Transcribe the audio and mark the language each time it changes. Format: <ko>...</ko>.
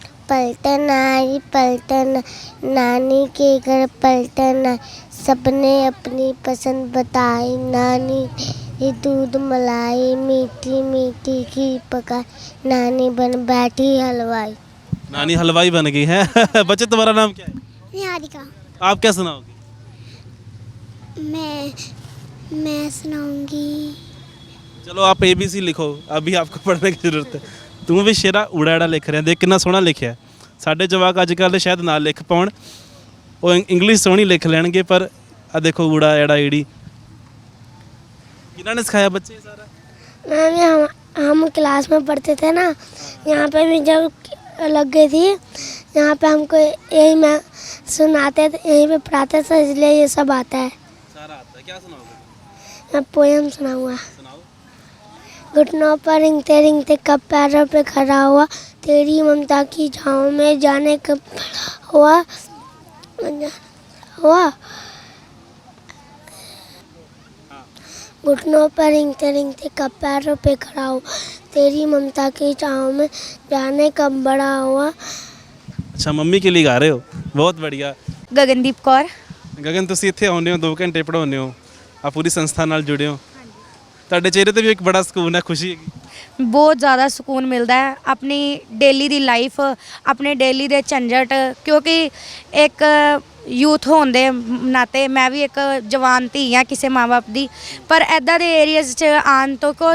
<hi>पलटन आई पलटन नानी के घर पलटन आई, सबने अपनी पसंद बताई, नानी ने दूध मलाई मीठी मीठी घी पकाई, नानी बन बैठी हलवाई। नानी हलवाई बन गई है। बच्चे तुम्हारा नाम क्या है? निहारिका। आप क्या सुनाओगे? मैं सुनाऊंगी। चलो आप ABC लिखो, अभी आपको पढ़ने की जरूरत है।</hi> <pa>ਤੂੰ ਵੀ ਸ਼ੇਰਾ ਊੜਾ ਲਿਖ ਰਿਹਾ, ਦੇਖ ਕਿੰਨਾ ਸੋਹਣਾ ਲਿਖਿਆ। ਸਾਡੇ ਜਵਾਕ ਅੱਜ ਕੱਲ੍ਹ ਸ਼ਾਇਦ ਨਾ ਲਿਖ ਪਾਉਣ, ਉਹ ਇੰਗਲਿਸ਼ ਸੋਹਣੀ ਲਿਖ ਲੈਣਗੇ, ਪਰ ਆ ਦੇਖੋ ਊੜਾ ਐੜਾ ਈੜੀ ਕਿਹਨਾਂ ਨੇ ਸਿਖਾਇਆ ਬੱਚੇ ਸਾਰਾ?</pa> <hi>मैम हम क्लास में पढ़ते थे ना, यहाँ पे भी जब लग गई थी, यहाँ पे हमको यही मैं सुनाते थे, यहीं पे पढ़ाते थे, इसलिए ये सब आता है। सारा आता है। क्या सुनाओगे? मैं पोयम सुनाऊंगा। सुनाओ। घुटनों पर रिंगते रिंगते कब पैरों पे खड़ा हुआ, तेरी ममता की छाँव में जाने कब हुआ हुआ। घुटनों पर रिंगते रिंगते कब पैरों पे खड़ा हुआ, तेरी ममता की छाँव में जाने कब बड़ा हुआ।</hi> <pa>ਅੱਛਾ ਮੰਮੀ ਕੇ ਲਈ ਗਾ ਰਹੇ ਹੋ, ਬਹੁਤ बढ़िया। ਗਗਨਦੀਪ ਕੌਰ। ਗਗਨ ਤੁਸੀਂ ਇੱਥੇ ਆਉਂਦੇ ਹੋ 2 ਘੰਟੇ ਪੜਾਉਂਦੇ ਹੋ, ਆ ਪੂਰੀ ਸੰਸਥਾ ਨਾਲ ਜੁੜੇ ਹੋ, ਤੁਹਾਡੇ ਚਿਹਰੇ ਤੇ ਵੀ ਇੱਕ ਬੜਾ ਸਕੂਨ ਹੈ, ਖੁਸ਼ੀ ਹੈਗੀ। ਬਹੁਤ ਜ਼ਿਆਦਾ ਸਕੂਨ ਮਿਲਦਾ ਹੈ ਆਪਣੀ ਡੇਲੀ ਦੀ ਲਾਈਫ, ਆਪਣੇ ਡੇਲੀ ਦੇ ਝੰਜਟ, ਕਿਉਂਕਿ ਇੱਕ ਯੂਥ ਹੋਣ ਦੇ ਨਾਤੇ ਮੈਂ ਵੀ ਇੱਕ ਜਵਾਨ ਧੀ ਹਾਂ ਕਿਸੇ ਮਾਂ-ਬਾਪ ਦੀ, ਪਰ ਐਦਾਂ ਦੇ ਏਰੀਆਜ਼ 'ਚ ਆਉਣ ਤੋਂ</pa>